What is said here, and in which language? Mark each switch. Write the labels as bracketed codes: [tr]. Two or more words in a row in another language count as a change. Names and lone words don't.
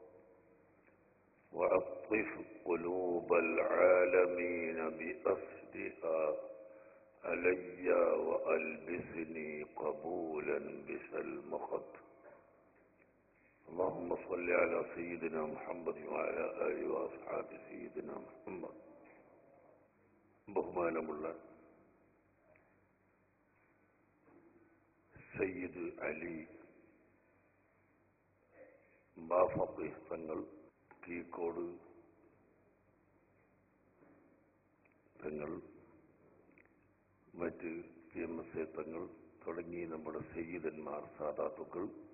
[ar] وعطف قلوب العالمين بأسرها علي وألبسني قبولا بسلمخت اللهم صل على سيدنا محمد وعلى آله وأصحاب سيدنا محمد ബഹുമാനമുള്ള [ml] സയ്യിദ് അലി ബാഫഖി തങ്ങൾ, കീക്കോട് തങ്ങൾ, മറ്റ് PMSA തങ്ങൾ തുടങ്ങി നമ്മുടെ സയ്യിദന്മാർ, സാദാത്തുക്കൾ,